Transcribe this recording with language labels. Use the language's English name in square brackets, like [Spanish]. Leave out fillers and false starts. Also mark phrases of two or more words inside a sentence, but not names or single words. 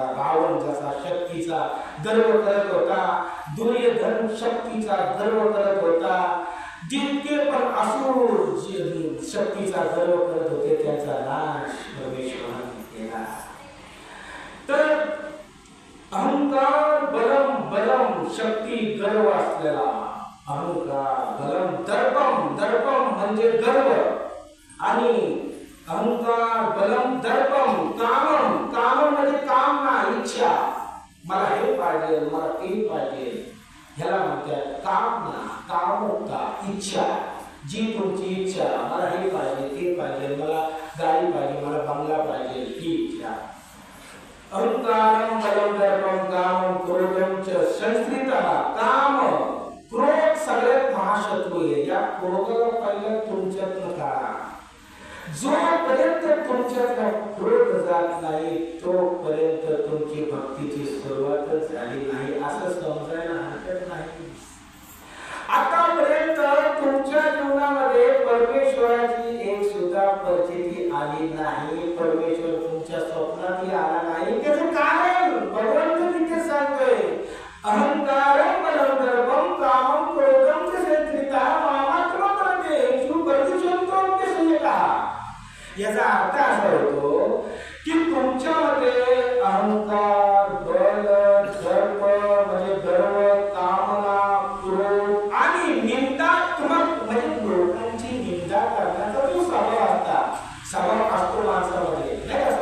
[Marathi] रावण जसा शक्तीचा गर्व करत होता, दुर्योधन शक्तीचा गर्व करत होता, जितके पण असुर शक्तीचा गर्व करत होते त्यांचा नाश परमेश्वराने केला. तर [Sanskrit] अहंकार बलम, [Marathi] बलम शक्ती गर्व असलेला अहंकार. [Sanskrit] बलम दर्पम, [Marathi] दर्पम म्हणजे गर्व आणि [Sanskrit] अहंकार बलम दर्पम. [Marathi] कामम, कामम म्हणजे कामना इच्छा. मला हे पाहिजे मला ते पाहिजे ह्याला म्हणतात कामना, कामुकता, इच्छा. जी तुमची इच्छा मला हे पाहिजे ते पाहिजे मला गाडी पाहिजे मला बंगला पाहिजे ही इच्छा. [Sanskrit] अहंकारम बलम दर्पम कामम क्रोधम च संश्रितः. [Marathi] काम क्रोध सगळ्यात महाशत्रू आहे. या क्रोधाला पहिला तुमच्यातनं काढा. जोपर्यंत तुमच्यातला क्रोध जात नाही तोपर्यंत तुमची भक्तीची सुरुवातच झाली नाही असं समजायला हरकत नाही. आतापर्यंत तुमच्या जीवनामध्ये परमेश्वराची एक सुद्धा परिस्थिती आली नाही. परमेश्वर तुमच्या स्वप्नातही आला नाही. त्याचं कारण भगवंत तिथे सांगतोय [Sanskrit] अहंकारम बलम दर्पम कामम क्रोधम च संश्रितः मामात्म परदेशु प्रदूषणतो अभ्यसूयतः. [Marathi] याचा अर्थ असा होतो की तुमच्यामध्ये अहंकार बल दर्प म्हणजे गर्व कामना क्रोध आणि निंदात्मक म्हणजे लोकांची निंदा करण्याचा जो स्वभाव असतो माणसामध्ये नाही का.